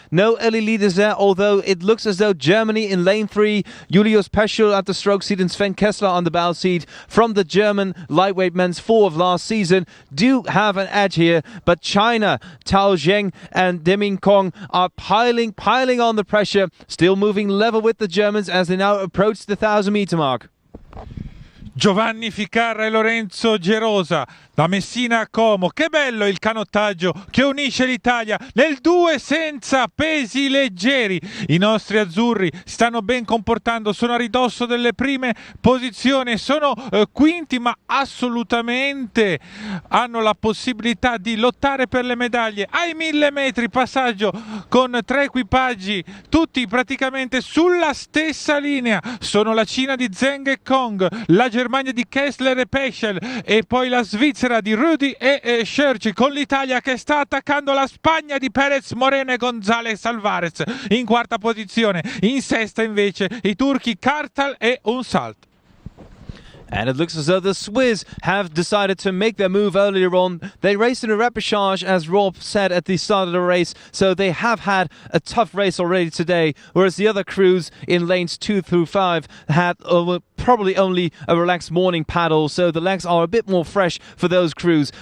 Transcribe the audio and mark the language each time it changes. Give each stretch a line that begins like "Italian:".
English: No early leaders there, although it looks as though Germany in lane 3, Julius Peschel at the stroke seat and Sven Kessler on the bow seat from the German lightweight men's 4 of last season do have an edge here, but China, Tao Zheng and Deming Kong are piling on the pressure, still moving level with the Germans as they now approach the 1,000-meter mark.
Italian: Giovanni Ficarra e Lorenzo Gerosa da Messina a Como. Che bello il canottaggio che unisce l'Italia nel 2 senza pesi leggeri. I nostri azzurri si stanno ben comportando, sono a ridosso delle prime posizioni, sono quinti, ma assolutamente hanno la possibilità di lottare per le medaglie. Ai 1000 metri passaggio con 3 equipaggi tutti praticamente sulla stessa linea. Sono la Cina di Zheng e Kong, la Germania Germania di Kessler e Peschel, e poi la Svizzera di Rudi e Scherzi, con l'Italia che sta attaccando la Spagna di Perez, Moreno e González Alvarez in quarta posizione. In sesta invece i turchi Kartal e Unsalt.
English: And it looks as though the Swiss have decided to make their move earlier on. They raced in a repechage, as Rob said at the start of the race, so they have had a tough race already today, whereas the other crews in lanes 2 through 5 had probably only a relaxed morning paddle, so the legs are a bit more fresh for those crews.